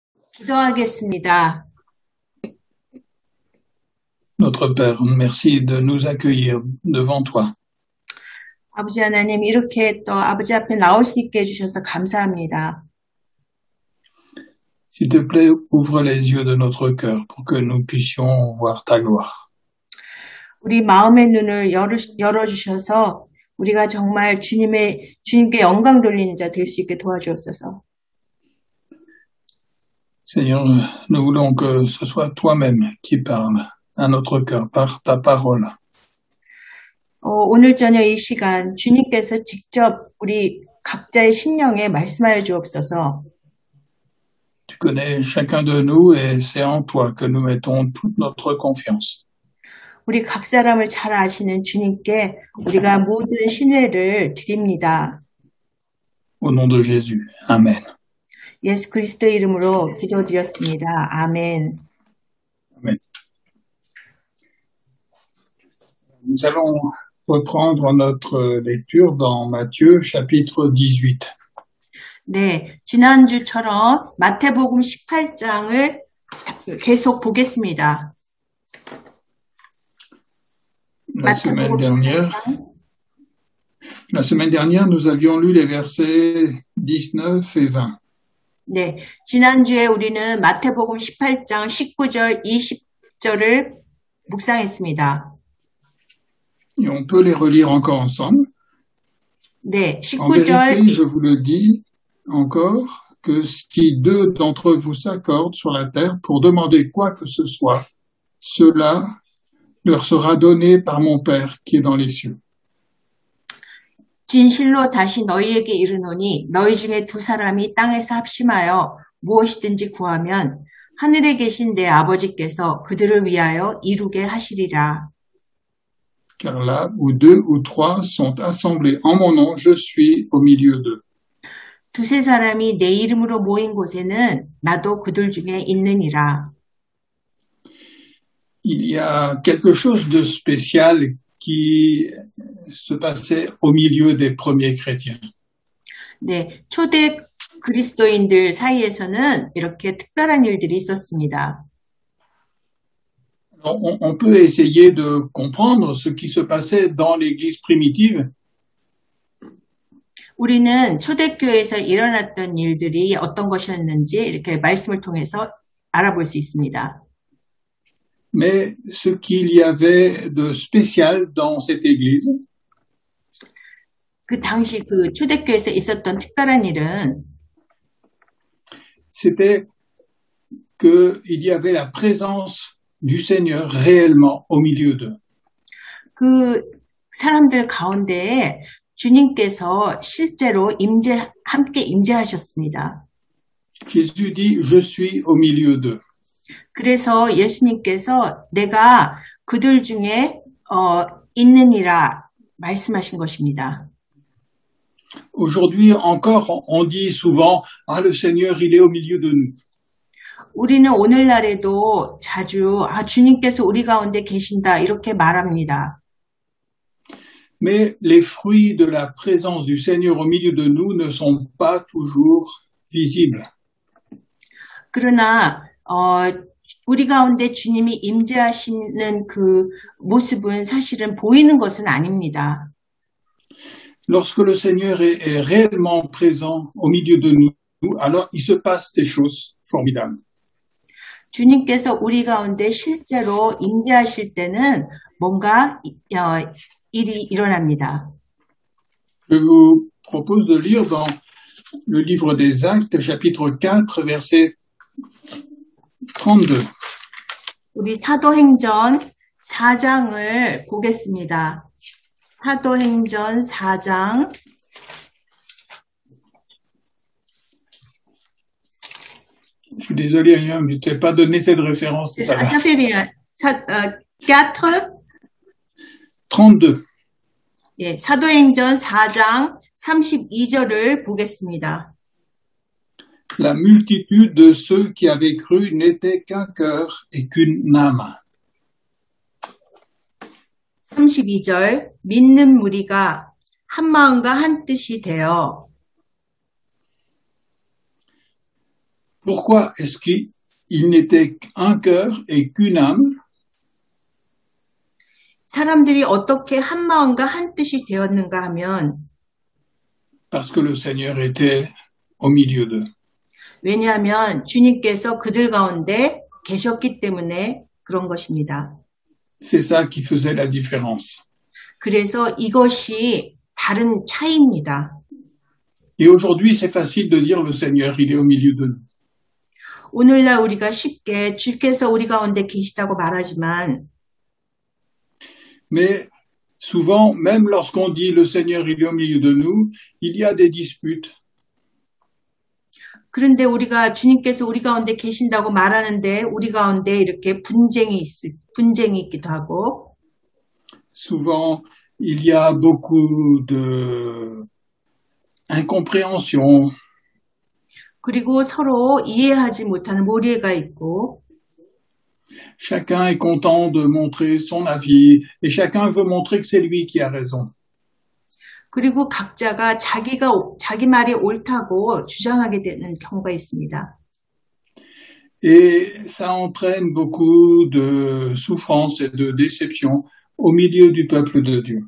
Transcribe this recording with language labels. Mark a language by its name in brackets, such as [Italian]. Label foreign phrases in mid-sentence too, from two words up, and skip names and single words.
[Korean] 기도하겠습니다. [French] Notre Père, merci de nous accueillir devant toi. [Korean] 아버지 하나님, 이렇게 또 아버지 앞에 나올 수 있게 해주셔서 감사합니다. [French] S'il te plaît, ouvre les yeux de notre cœur pour que nous puissions voir ta gloire. [Korean] 우리 마음의 눈을 열어주셔서 우리가 정말 주님께 영광 돌리는 자 될 수 있게 도와주옵소서. [French] Seigneur, nous voulons que ce soit toi-même qui parle à notre cœur par ta parole. [Korean] 오늘 저녁 이 시간 주님께서 직접 우리 각자의 심령에 말씀하여 주옵소서. [French] Tu connais chacun de nous et c'est en toi que nous mettons toute notre confiance. [Korean] 우리 각 사람을 잘 아시는 주님께 우리가 모든 신뢰를 드립니다. [French] Au nom de Jésus. Amen. [Korean] 예수 그리스도의 이름으로 기도드렸습니다. 아멘. [French] Amen. Nous allons reprendre notre lecture dans Matthieu chapitre 18. [Korean] 네, 지난주처럼 마태복음 18장을 계속 보겠습니다. [French] La semaine dernière, nous avions lu les versets 19 et 20. [Korean] 네, 지난주에 우리는 마태복음 18장 19절, 20절을 묵상했습니다. [French] Et on peut les relire encore ensemble. [Korean] 네, [French] En vérité, [Korean] 19절. [French] je vous le dis encore, que si deux d'entre vous s'accordent sur la terre pour demander quoi que ce soit, cela leur sera donné par mon Père qui est dans les cieux. [Korean] 진실로 다시 너희에게 이르노니 너희 중에 두 사람이 땅에서 합심하여 무엇이든지 구하면 하늘에 계신 내 아버지께서 그들을 위하여 이루게 하시리라. [French] Car là où deux ou trois sont assemblés en mon nom, je suis au milieu d'eux. [Korean] 두세 사람이 내 이름으로 모인 곳에는 나도 그들 중에 있느니라. [French] Il y a quelque chose de spécial qui se passait au milieu des premiers chrétiens. [Korean] 네, 초대 그리스도인들 사이에서는 이렇게 특별한 일들이 있었습니다. [French] On peut essayer de comprendre ce qui se passait dans l'Église primitive. [Korean] 우리는 초대교회에서 일어났던 일들이 어떤 것이었는지 이렇게 말씀을 통해서 알아볼 수 있습니다. [French] Mais ce qu'il y avait de spécial dans cette Église, [Korean] 그 당시 그 초대교회에서 있었던 특별한 일은 [French] c'était qu'il y avait la présence du Seigneur réellement au milieu d'eux. [Korean] 그 사람들 가운데에 주님께서 실제로 함께 임재하셨습니다. [French] Jésus dit, je suis au milieu d'eux. [Korean] 그래서 예수님께서 내가 그들 중에 있느니라 말씀하신 것입니다. [French] Aujourd'hui encore, on dit souvent, ah, le Seigneur, il est au milieu de nous. [Korean] 우리는 오늘날에도 자주 주님께서 우리 가운데 계신다 이렇게 말합니다. [French] Mais les fruits de la présence du Seigneur au milieu de nous ne sont pas toujours visibles. [Korean] 그러나 우리 가운데 주님이 임재하시는 그 모습은 사실은 보이는 것은 아닙니다. [French] Lorsque le Seigneur est réellement présent au milieu de nous, alors il se passe des choses formidables. [Korean] 주님께서 우리 가운데 실제로 임재하실 때는 뭔가 일이 일어납니다. [French] Je vous propose de lire dans le livre des Actes, chapitre 4, verset 32. [Korean] 우리 사도행전 4장을 보겠습니다. 사도행전 4장 [French] Je suis désolé, je ne t'ai pas donné cette référence tout à l'heure. 4 32. [Korean] 예, 사도행전 4장 32절을 보겠습니다. [French] La multitude de ceux qui avaient cru n'était qu'un cœur et qu'une âme. [Korean] 32절 믿는 무리가 한 마음과 한 뜻이 되어 [French] Pourquoi est-ce qu'il n'était qu'un cœur et qu'une âme? [Korean] 사람들이 어떻게 한 마음과 한 뜻이 되었는가 하면 [French] Parce que le Seigneur était au milieu d'eux. [Korean] 왜냐하면 주님께서 그들 가운데 계셨기 때문에 그런 것입니다. [French] C'est ça qui faisait la différence. [Korean] 그래서 이것이 다른 차이입니다. [French] Et aujourd'hui, c'est facile de dire le Seigneur, il est au milieu de nous. [Korean] 오늘날 우리가 쉽게 주께서 우리 가운데 계시다고 말하지만 [French] Mais souvent, même lorsqu'on dit le Seigneur, il est au milieu de nous, il y a des disputes. [Korean] 그런데 우리가 주님께서 우리 가운데 계신다고 말하는데 우리 가운데 이렇게 분쟁이 있기도 하고 [French] Souvent, il y a beaucoup de incompréhension. [Korean] 그리고 서로 이해하지 못하는 모리가 있고 [French] Chacun est content de montrer son avis et chacun veut montrer que c'est lui qui a raison. [Korean] 그리고 각자가 자기 말이 옳다고 주장하게 되는 경우가 있습니다. [French] Et ça entraîne beaucoup de souffrance et de déception au milieu du peuple de Dieu.